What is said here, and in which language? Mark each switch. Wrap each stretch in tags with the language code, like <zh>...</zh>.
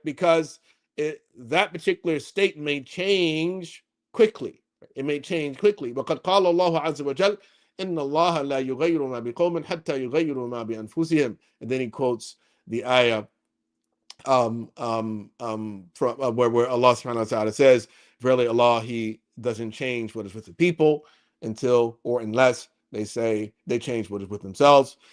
<en>Because that particular state may change quickly. It may change quickly.</en> <ar>وقد قال الله عز وجل إن الله لا يغير ما بقوم حتى يغيروا ما بأنفسهم.</ar> <en>And then he quotes the ayah from where Allah subhanahu wa ta'ala says, verily Allah, He doesn't change what is with the people until or unless they change what is with themselves.</en>